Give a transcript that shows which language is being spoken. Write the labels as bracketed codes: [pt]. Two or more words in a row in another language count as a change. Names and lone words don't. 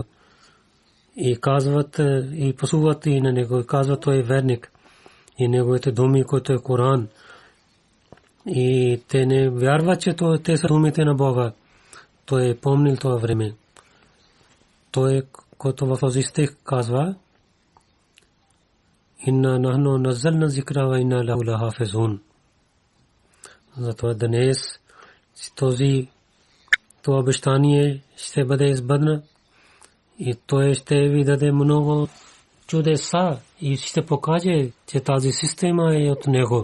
[bg] И казват, и пасуват и на него, и казват, той е верник. И неговите думи, които е Коран. И те не вярват, че те са думите на Бога. Той е помнил това време. Той, който в този стих казва, [ar] إنا نحن نزلنا الذكر وإنا له لحافظون. [bg] Затова днес това обещание ще бъде избъдна и той ще ви даде много чудеса и ще покаже, че тази система е от него.